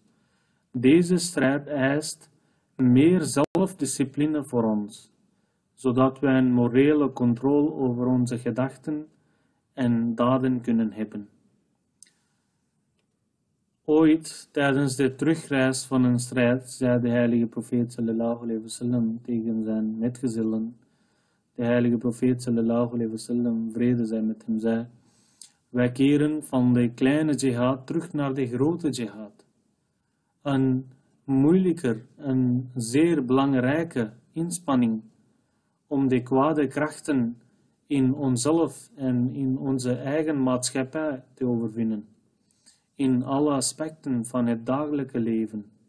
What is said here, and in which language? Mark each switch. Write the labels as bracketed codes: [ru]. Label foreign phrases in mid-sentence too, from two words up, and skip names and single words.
[nl] Deze strijd eist meer zelfdiscipline voor ons, zodat wij een morele controle over onze gedachten en daden kunnen hebben. Ooit tijdens de terugreis van een strijd zei de heilige profeet [ar] صلى الله عليه وسلم [nl] tegen zijn metgezellen. De heilige profeet [ar] صلى الله عليه وسلم, [nl] vrede zij met hem, zei: wij keren van de kleine jihad terug naar de grote jihad. Een moeilijker, een zeer belangrijke inspanning om de kwade krachten in onszelf en in onze eigen maatschappij te overwinnen, in alle aspecten van het dagelijke leven.